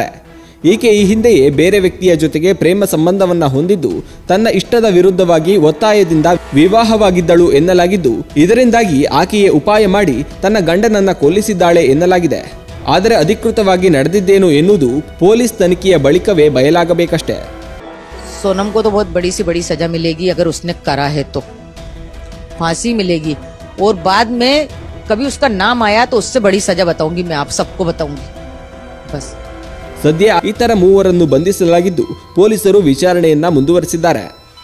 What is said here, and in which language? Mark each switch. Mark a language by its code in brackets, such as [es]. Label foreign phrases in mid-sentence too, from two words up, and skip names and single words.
[kn] ಈಕೆ ಈ ಹಿಂದೆಯೇ ಬೇರೆ ವ್ಯಕ್ತಿಯ ಜೊತೆಗೆ ಪ್ರೇಮ ಸಂಬಂಧವನ್ನ ಹೊಂದಿದ್ದು ತನ್ನ ಇಷ್ಟದ ವಿರುದ್ಧವಾಗಿ ಒತ್ತಾಯದಿಂದ ವಿವಾಹವಾಗಿದ್ದಳು ಎನ್ನಲಾಗಿದ್ದು ಇದರಿಂದಾಗಿ ಆಕೆಯೇ ಉಪಾಯ ಮಾಡಿ ತನ್ನ ಗಂಡನನ್ನ ಕೊಲ್ಲಿಸಿದ್ದಾಳೆ ಎನ್ನಲಾಗಿದೆ. ಆದರೆ ಅಧಿಕೃತವಾಗಿ ನಡೆದಿದ್ದೇನು ಎನ್ನುವುದು ಪೊಲೀಸ್ ತನಿಖೆಯ ಬಳಿಕವೇ ಬಯಲಾಗಬೇಕಷ್ಟೇ. [hi] सोनम को तो बहुत बड़ी से बड़ी सजा मिलेगी अगर उसने करा है तो फांसी मिलेगी और बाद में कभी उसका नाम आया तो उससे बड़ी सजा बताऊंगी मैं आप सबको बताऊंगी बस. [kn] ಸದ್ಯ ಇತರ ಮೂವರನ್ನು ಬಂಧಿಸಲಾಗಿದ್ದು ಪೊಲೀಸರು ವಿಚಾರಣೆಯನ್ನ ಮುಂದುವರೆಸಿದ್ದಾರೆ.